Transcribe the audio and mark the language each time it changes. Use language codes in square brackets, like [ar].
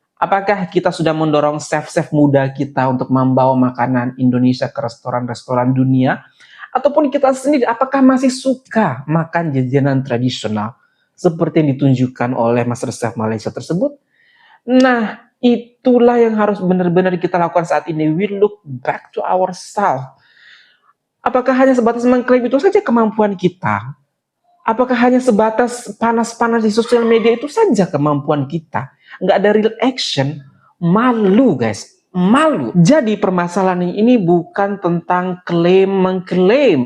[id] Apakah kita sudah mendorong chef-chef muda kita untuk membawa makanan Indonesia ke restoran-restoran dunia? Ataupun kita sendiri, apakah masih suka makan jajanan tradisional seperti yang ditunjukkan oleh Master Chef Malaysia tersebut? Nah, itulah yang harus benar-benar kita lakukan saat ini. [en] We look back to ourselves. [id] Apakah hanya sebatas mengklaim itu saja kemampuan kita? Apakah hanya sebatas panas-panas di sosial media itu saja kemampuan kita? Nggak ada [en] real action? [id] Malu guys, malu. Jadi permasalahan ini bukan tentang klaim-mengklaim.